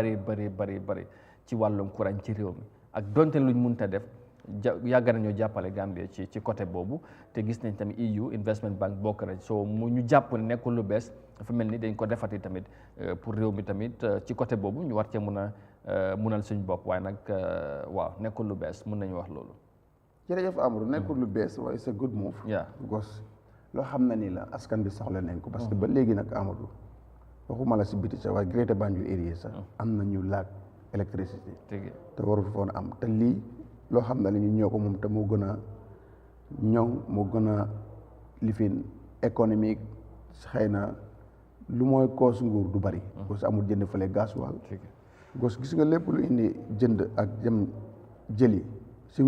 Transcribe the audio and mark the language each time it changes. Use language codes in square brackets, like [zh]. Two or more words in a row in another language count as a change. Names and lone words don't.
[wo] ci wàllum courant ci réew mi ak donte luñ mënta def yàgg nañoo jàppale Gambia ci côté boobu te gis nañ tamit EU Investment Bank bokk na so mu ñu jàpp ne nekkul lu bees dafa mel ni dañ ko defati tamit pour réew mi tamit ci côté boobu ñu war cee mun a munal suñ bopp waaye nag waaw nekkul lu bees mun nañu wax loolu. jërëjëf Amadou nekkul lu bees waaye c'est [en] a good move. [wo] because loo xam na ni la askan bi soxla nañ ko. parce que ba léegi nag Amadou waxuma la si biti sax waaye Greater Banjul area sax am na ñu laaj électricité te warul foon am te lii loo xam ne ni ñu ñoo ko moom te moo gën a ñoŋ moo gën a lifin économique xëy na lu mooy koos nguur du bari parce que amul jënd fële gasoil gos gis nga lépp lu indi jënd ak jëm jëli si